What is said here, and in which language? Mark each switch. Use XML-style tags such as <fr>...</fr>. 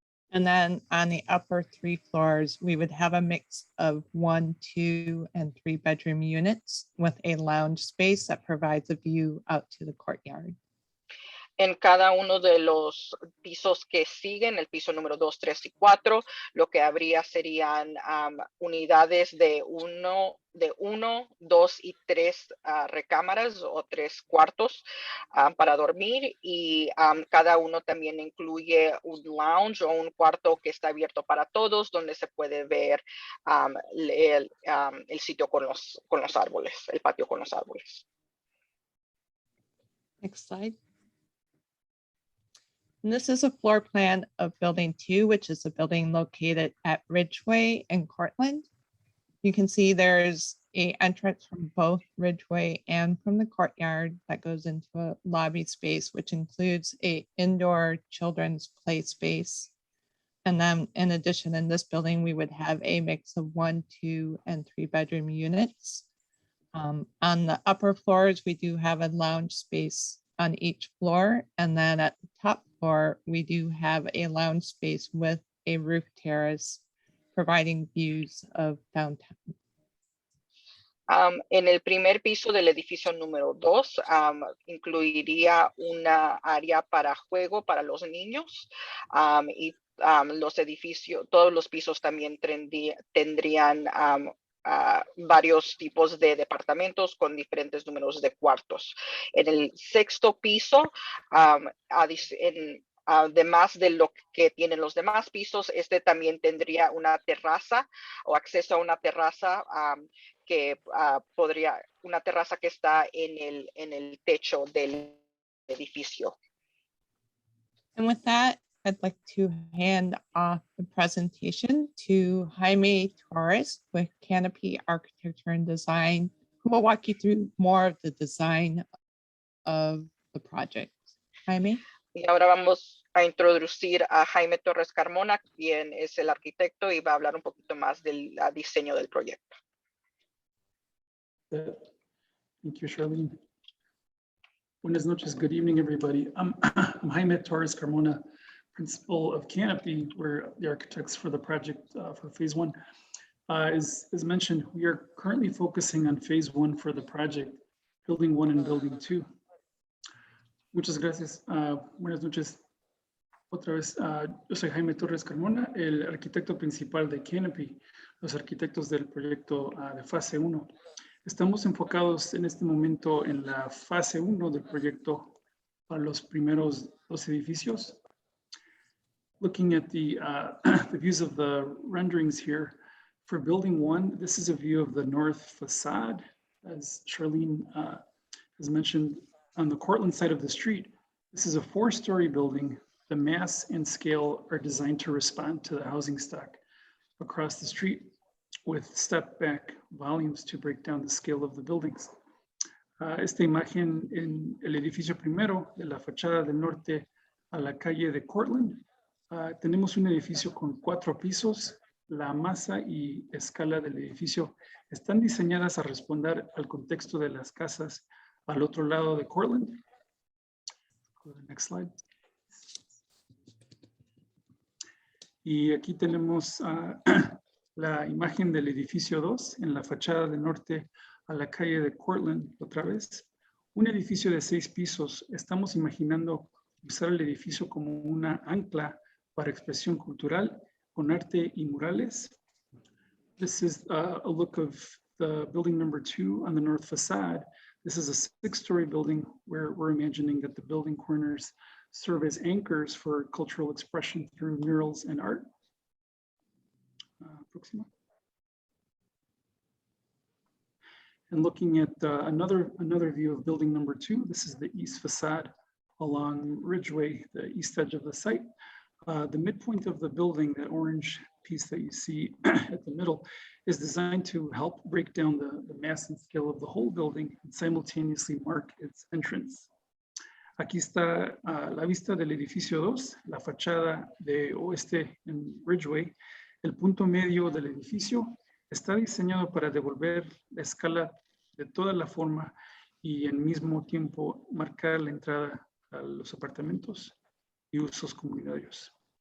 <en>And then on the upper 3 floors, we would have a mix of 1, 2, and 3 bedroom units with a lounge space that provides a view out to the courtyard.</en> <es>En cada uno de los pisos que siguen, el piso número 2, 3 y 4, lo que habría serían unidades de 1, 2 y 3 recámaras o 3 cuartos para dormir, y cada uno también incluye un lounge o un cuarto que está abierto para todos, donde se puede ver el sitio con los árboles, el patio con los árboles.</es> <en>Next slide. And this is a floor plan of building 2, which is a building located at Ridgeway and Cortland. You can see there's an entrance from both Ridgeway and from the courtyard that goes into a lobby space, which includes an indoor children's play space. And then in addition, in this building, we would have a mix of 1, 2, and 3 bedroom units. On the upper floors, we do have a lounge space on each floor. And then at the top floor, we do have a lounge space with a roof terrace, providing views of downtown.</en> <es>En el primer piso del edificio número 2, incluiría una área para juego para los niños, y los edificios, todos los pisos también tendrían varios tipos de departamentos con diferentes números de cuartos. En el sexto piso, además de lo que tienen los demás pisos, este también tendría una terraza o acceso a una terraza que una terraza que está en el techo del edificio.</es> <en>And with that, I'd like to hand off the presentation to Jaime Taurus with Canopy Architecture and Design, who will walk you through more of the design of the project. Jaime.</en> <es>Y ahora vamos a introducir a Jaime Torres Carmona, quien es el arquitecto y va a hablar un poquito más del diseño del proyecto.</es> <en>Thank you, Charlene.</en> <es>Buenas noches,</es> <en>good evening, everybody. I'm Jaime Torres Carmona, principal of Canopy. We're the architects for the project for phase 1. As mentioned, we are currently focusing on phase 1 for the project, building 1 and building 2.</en> <es>Muchas gracias. Buenas noches. Otra vez, yo soy Jaime Torres Carmona, el arquitecto principal de Canopy, los arquitectos del proyecto de fase 1. Estamos enfocados en este momento en la fase 1 del proyecto para los primeros 2 edificios.</es> <en>Looking at the views of the renderings here, for building 1, this is a view of the north facade, as Charlene has mentioned. On the Cortland side of the street, this is a 4-story building. The mass and scale are designed to respond to the housing stock across the street with step back volumes to break down the scale of the buildings.</en> <es>Esta imagen en el edificio primero de la fachada del norte a la calle de Cortland. Tenemos un edificio con 4 pisos. La masa y escala del edificio están diseñadas a responder al contexto de las casas al otro lado de Cortland.</es> <en>Go to the next slide.</en> <es>Y aquí tenemos la imagen del edificio 2 en la fachada de norte a la calle de Cortland otra vez. Un edificio de 6 pisos. Estamos imaginando usar el edificio como una ancla para expresión cultural con arte y murales.</es> <en>This is a look of the building number 2 on the north facade. This is a 6-story building where we're imagining that the building corners serve as anchors for cultural expression through murals and art.</en> <es>Próxima.</es> <en>And looking at another view of building number 2, this is the east facade along Ridgeway, the east edge of the site. The midpoint of the building, that orange piece that you see at the middle, is designed to help break down the mass and scale of the whole building and simultaneously mark its entrance.</en> <es>Aquí está la vista del edificio 2, la fachada de oeste en Ridgeway. El punto medio del edificio está diseñado para devolver la escala de toda la forma y al mismo tiempo marcar la entrada a los apartamentos y usos comunitarios.</es>